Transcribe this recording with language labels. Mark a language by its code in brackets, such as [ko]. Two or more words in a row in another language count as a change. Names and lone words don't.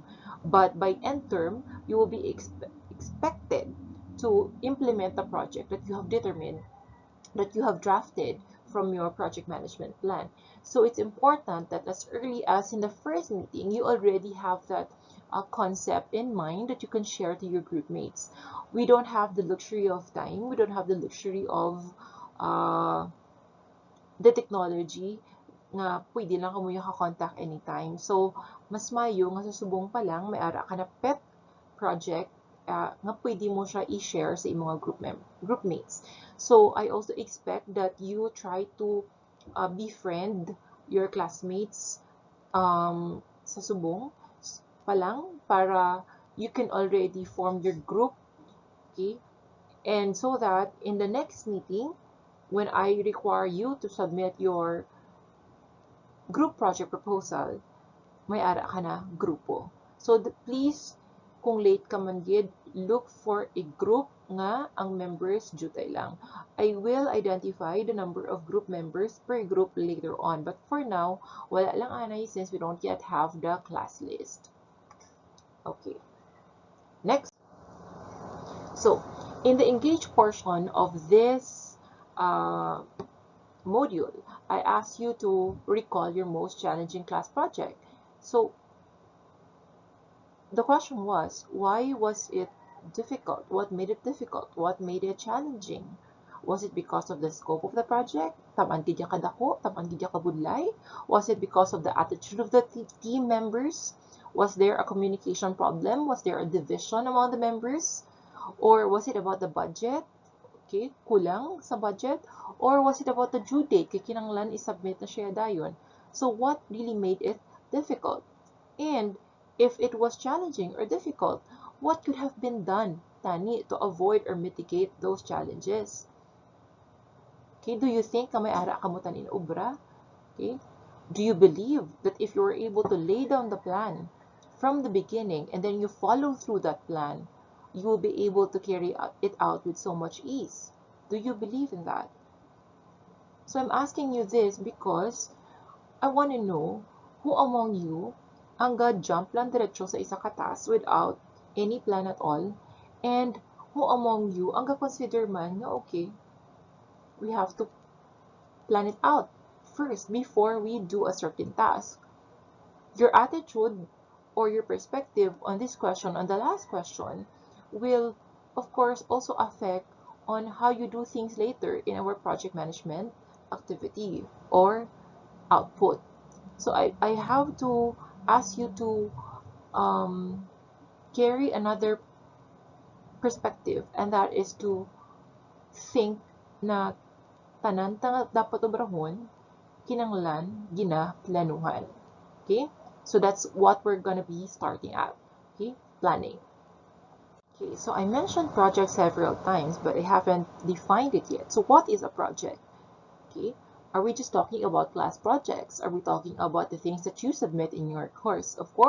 [en] But by end term, you will be expected to implement the project that you have determined, that you have drafted from your project management plan. So it's important that as early as in the first meeting, you already have that concept in mind that you can share to your group mates. We don't have the luxury of time. We don't have the luxury of uh, the technology [hil] na pwede lang kamo yung [en] contact anytime. [hil] So, mas mayo nga sa subong pa lang, may ara ka na [en] pet project [hil] nga pwede mo siya i-share sa imong [en] group mates. So, I also expect that you try to befriend your classmates [hil] sa subong pa lang [en] para you can already form your group, okay? And so that in the next meeting, when I require you to submit your group project proposal, [hil] may ara ka na grupo. So please, kung late ka man gid, [en] look for a group [hil] nga ang members jutay lang. [en] I will identify the number of group members per group later on. But for now, [hil] wala lang anay [en] since we don't yet have the class list. Okay. Next. So, in the engage portion of this module, I asked you to recall your most challenging class project. So, the question was, why was it difficult? What made it difficult? What made it challenging? Was it because of the scope of the project? [hil] Taman gid ya kadako? Taman gid ya kabudlay? [en] Was it because of the attitude of the team members? Was there a communication problem? Was there a division among the members? Or was it about the budget? [hil] Okay, kulang sa budget? [en] Or was it about the due date? [hil] Kaya kinanglan isubmit na siya dayon. [en] So what really made it difficult? And if it was challenging or difficult, what could have been done, Tani, to avoid or mitigate those challenges? Okay, do you think [hil] na may ara ka mo tanin obra? [en] Okay, do you believe that if you were able to lay down the plan from the beginning and then you follow through that plan, you will be able to carry it out with so much ease? Do you believe in that? So I'm asking you this because I want to know who among you ang jump [hil] lang diretso sa isa ka [en] task without any plan at all, and who among you ang consider [hil] man na [en] okay, we have to plan it out first before we do a certain task. Your attitude or your perspective on this question, on the last question, will of course also affect on how you do things later in our project management activity or output. So I have to ask you to carry another perspective, and that is to think na [hil] tanan dapat obrahon kinanglan ginaplanuhan. [en] Okay, so that's what we're gonna be starting at. Okay, planning. Okay, so I mentioned project several times, but I haven't defined it yet. So what is a project? Okay, are we just talking about class projects? Are we talking about the things that you submit in your course?